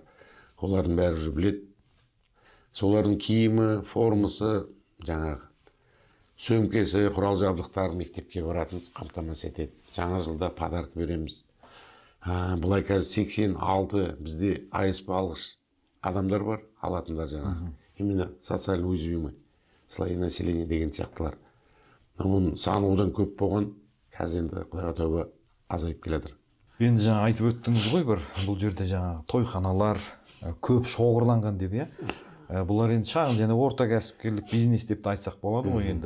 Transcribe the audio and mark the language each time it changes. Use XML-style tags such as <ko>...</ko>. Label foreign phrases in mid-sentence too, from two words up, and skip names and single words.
<kk>Олардың бәрі уже біледі. Солардың киімі, формасы, жаңағы сөмкесі, құрал жабдықтар мектепке баратын қамтамасыз етеді. Жаңа жылда подарок береміз. Бұлай қазір 86 бізде АСП алғыш адамдар бар, алатындар жаңағы.</kk> <ru>Именно социально уязвимый слои населения</ru> <kk>деген сияқтылар. Оның саны одан көп болған, қазір енді құдайға тәуба азайып келеді. Енді жаңа айтып өттіңіз ғой бір, бұл жерде жаңа тойханалар көп шоғырланған деп, бұлар енді шағын және орта кәсіпкерлік бизнес деп айтсақ болады ғой енді.</kk>